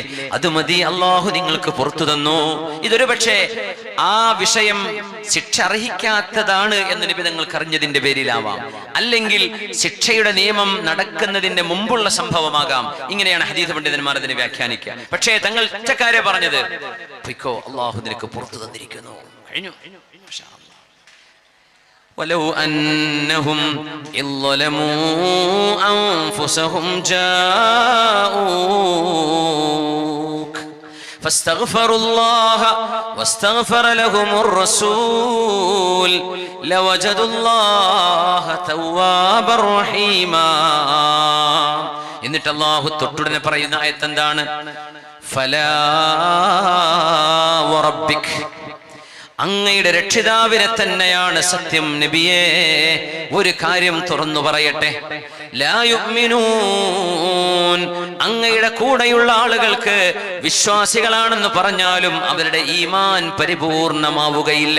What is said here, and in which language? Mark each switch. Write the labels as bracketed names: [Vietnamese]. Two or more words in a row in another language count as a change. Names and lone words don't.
[Malayalam] അത് മതി, അല്ലാഹു നിങ്ങൾക്ക് പുറത്തു തന്നു. ഇതൊരു പക്ഷേ ആ വിഷയം ശിക്ഷ അർഹിക്കാത്തതാണ് എന്ന് നബി തങ്ങൾക്ക് അറിഞ്ഞതിന്റെ പേരിലാവാം, അല്ലെങ്കിൽ ശിക്ഷയുടെ നിയമം നടക്കുന്നതിന്റെ മുമ്പുള്ള സംഭവമാകാം. ഇങ്ങനെയാണ് ഹദീസ് പണ്ഡിതന്മാർ അതിനെ വ്യാഖ്യാനിക്കുക. പക്ഷേ തങ്ങൾ ഒറ്റക്കാരെ പറഞ്ഞത്, പൊയ്ക്കോ, അല്ലാഹു നിനക്ക് പുറത്തു തന്നിരിക്കുന്നു. കഴിഞ്ഞു. [Arabic] ولو أنهم إذ ظلموا أنفسهم جاءوك فاستغفروا الله واستغفر لهم الرسول لوجدوا الله توابا رحيما. [Malayalam] എന്നിട്ട് അല്ലാഹു തൊട്ടുടനെ പറയുന്ന ആയത്ത് എന്താണ്? [Arabic] فلا وربك, [Malayalam] അങ്ങയുടെ രക്ഷിതാവിനെ തന്നെയാണ് സത്യം നബിയേ. ഒരു കാര്യം തുറന്നു പറയട്ടെ, [Arabic] لا يؤمنون, [Malayalam] അങ്ങയുടെ കൂടെയുള്ള ആളുകൾക്ക് വിശ്വാസികളാണെന്ന് പറഞ്ഞാലും അവരുടെ ഈമാൻ പരിപൂർണമാവുകയില്ല.